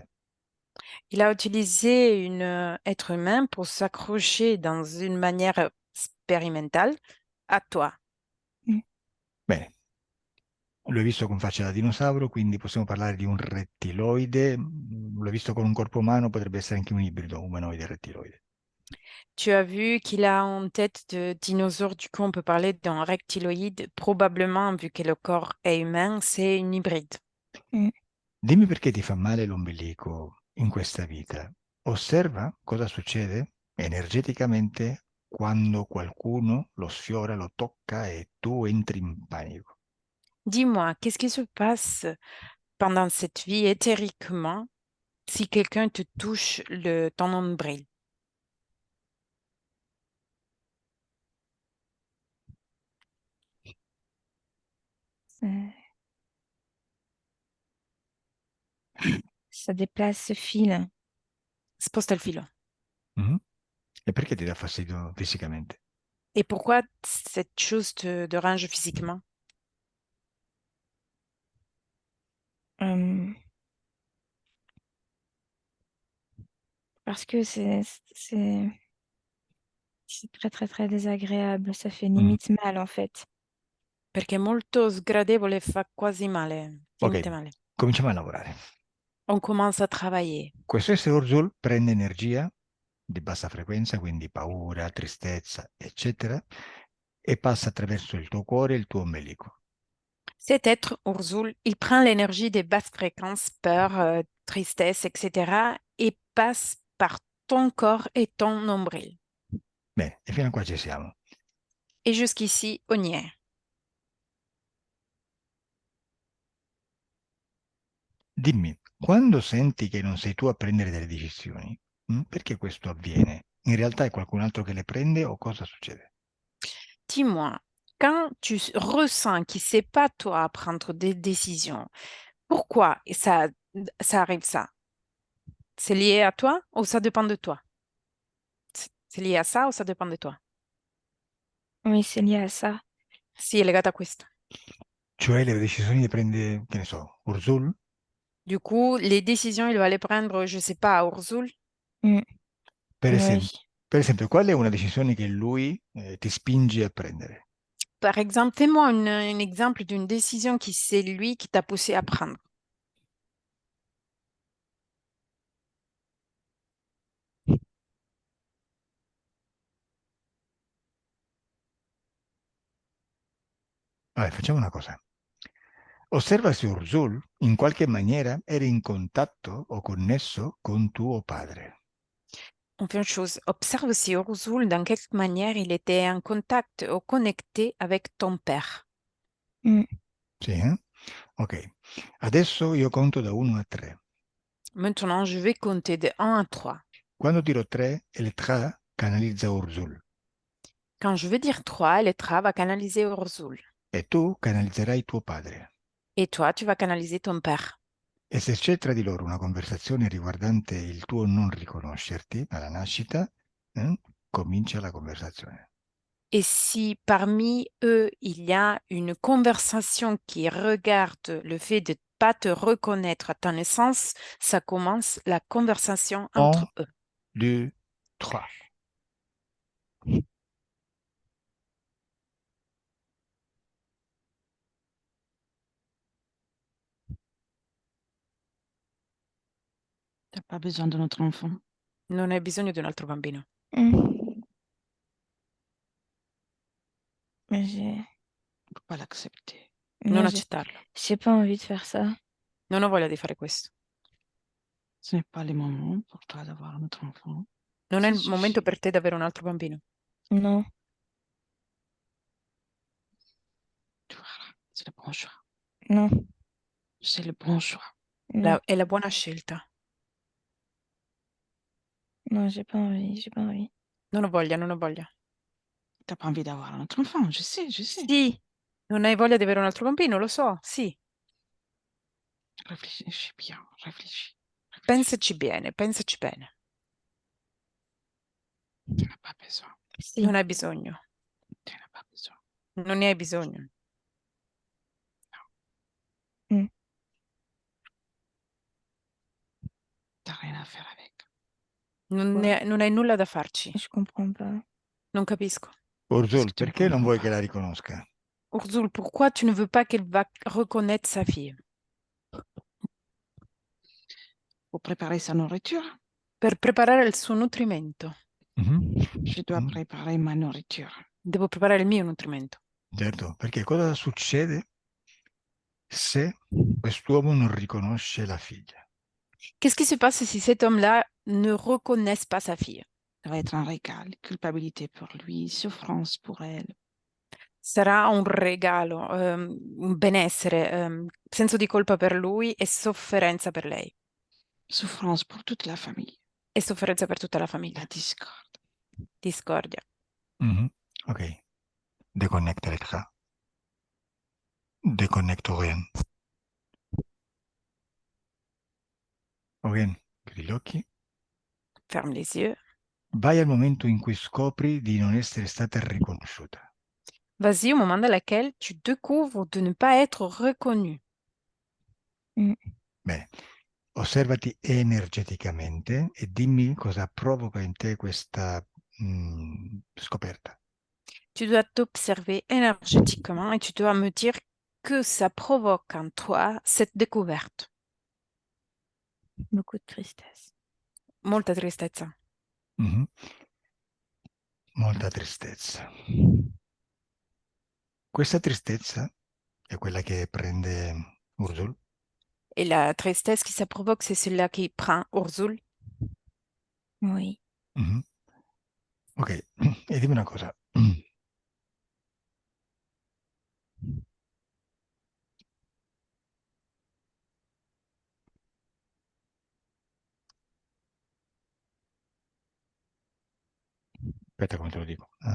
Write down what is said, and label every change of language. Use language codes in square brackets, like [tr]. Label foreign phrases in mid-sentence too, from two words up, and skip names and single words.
[fr] Il a utilisé un être humain pour s'accrocher dans une manière expérimentale à toi. [it] Bene, l'ho visto con faccia da dinosauro, quindi possiamo parlare di un rettiloide. L'ho visto con un corpo umano, potrebbe essere anche un ibrido umanoide rettiloide. [fr] Tu as vu qu'il a en tête de dinosaure, du coup on peut parler d'un rectiloïde, probablement vu que le corps est humain, c'est une hybride. [it] Dimmi perché ti fa male l'ombelico in questa vita. Osserva cosa succede energeticamente quando qualcuno lo sfiora, lo tocca e tu entri in panico. [fr] Dis-moi, qu'est-ce qui se passe pendant cette vie éthériquement si quelqu'un te touche ton nombril? Ça déplace ce fil. [it] Sposta il filo. Mhm. E perché ti dà fastidio fisicamente? [fr] Et pourquoi cette chose te dérange physiquement? Parce que c'est très, très, très désagréable. Ça fait Mhm. limite mal, en fait. [it] Perché è molto sgradevole e fa quasi male, Ok, finite male. cominciamo a lavorare. [fr] On commence à travailler. [it] Questo essere Urzul prende energia di bassa frequenza, quindi paura, tristezza, eccetera, e passa attraverso il tuo cuore e il tuo ombelico. [fr] Cet être, Urzul, il prend l'énergie des basses fréquences, peur, tristesse, etc. et passe par ton corps et ton nombril. [it] Bene, e fino a qua ci siamo. [fr] Et jusqu'ici, on y est. [it] Dimmi, quando senti che non sei tu a prendere delle decisioni, perché questo avviene? In realtà è qualcun altro che le prende o cosa succede? [fr] Dis-moi, quand tu ressens que c'est pas toi à prendre des décisions, pourquoi ça arrive ça? C'est lié à toi ou ça dépend de toi? C'est lié à ça ou ça dépend de toi? Oui, c'est lié à ça. [it] Sì, è legato a questo. Cioè le decisioni le prende, che ne so, Urzul? [fr] Du coup, les décisions, il va les prendre, je sais pas, à Urzul. Mm. [it] Per [fr] Oui. [it] esempio, qual è una decisione che lui ti spinge a prendere? [fr] Par exemple, fais-moi un exemple d'une décision qui c'est lui qui t'a poussé à prendre. [it] Vabbè, facciamo una cosa. Osserva se Urzul in qualche maniera era in contatto o connesso con tuo padre. [fr] On fait une chose, observe si Urzul, dans quelque manière, il était en contact ou connecté avec ton père. Mm. [it] Sì, eh? Ok. Adesso io conto da 1 a 3. [fr] Maintenant, je vais compter de 1 à 3. [it] Quando dirò 3, Elettra canalizza Urzul [fr] Quand je vais dire 3, Elettra va canaliser Urzul. [it] e tu canalizzerai tuo padre. [fr] Et toi, tu vas canaliser ton père. [it] E se c'è tra di loro una conversazione riguardante il tuo non riconoscerti alla nascita, comincia la conversazione. [fr] Et si parmi eux, il y a une conversation qui regarde le fait de pas te reconnaître à ta naissance, ça commence la conversation entre 1, eux. 2, 3. Tu n'as pas besoin de notre enfant. [it] Non hai bisogno di un altro bambino. [fr] Mais j'ai Il ne faut pas l'accepter. [it] Non [fr] moi, [it] accettarlo. [fr] j'ai pas envie de faire ça. [it] Non ho voglia di fare questo. [fr] Ce n'est pas le moment pour toi d'avoir un autre enfant. [it] Non è [fr] Ça [it] il momento [fr] suffit. [it] per te di avere un altro bambino. [fr] Non, Voilà, c'est le bon choix. non, C'est le bon choix. non, [it] È la buona scelta. [fr] non, j'ai pas envie, j'ai pas envie. [it] Non ho voglia, non ho voglia. [fr] Tu n'as pas envie d'avoir un autre enfant, je sais, je sais. [it] Sì, non hai voglia di avere un altro bambino, lo so, sì. [fr] Réfléchis bien, réfléchis. [it] Pensaci bene, pensaci bene. [fr] Tu n'as pas besoin. [it] Si. Non hai bisogno. [fr] Tu n'as pas besoin. [it] Non ne hai bisogno. [fr] Tu n'as rien à faire avec. [it] Non hai nulla da farci. [fr] Je comprends pas. [it] Non capisco. Urzul, [fr] Parce que tu ne [it] perché non [fr] comprends [it] vuoi [fr] pas. [it] che la riconosca? [fr] Urzul, pourquoi tu ne veux pas qu'elle va reconnaître sa fille? Pour préparer sa nourriture, [it] Per preparare il suo nutrimento. Mhm. [fr] je dois Mm. préparer ma nourriture. [it] Devo preparare il mio nutrimento. Certo, perché cosa succede se quest'uomo non riconosce la figlia? [fr] Qu'est-ce qui se passe si cet homme-là ne reconnaisse pas sa fille? Ça va être un régal, culpabilité pour lui, souffrance pour elle. [it] Sarà un regalo, un benessere, senso di colpa per lui e sofferenza per lei. [fr] Souffrance pour toute la famille. [it] E sofferenza per tutta la famiglia. [fr] La discorde. [it] Discordia. [fr] Mhm. Ok. Déconnecte l'écran. Déconnecte rien. [it] Ok, chiudi gli occhi. [fr] Ferme les yeux. [it] Vai al momento in cui scopri di non essere stata riconosciuta. [fr] Vas-y au moment dans lequel tu découvres de ne pas être reconnu. [it] Bene, osservati energeticamente e dimmi cosa provoca in te questa scoperta. [fr] Tu dois t'observer énergétiquement et tu dois me dire que ça provoque en toi cette découverte. Beaucoup de tristesse. [it] Molta tristezza. Mhm. Molta tristezza. Questa tristezza è quella che prende Urzul. [fr] Et la tristesse qui ça provoque, c'est celle-là qui prend Urzul. Oui. [it] Mhm. Ok, e dimmi una cosa. Aspetta, come te lo dico.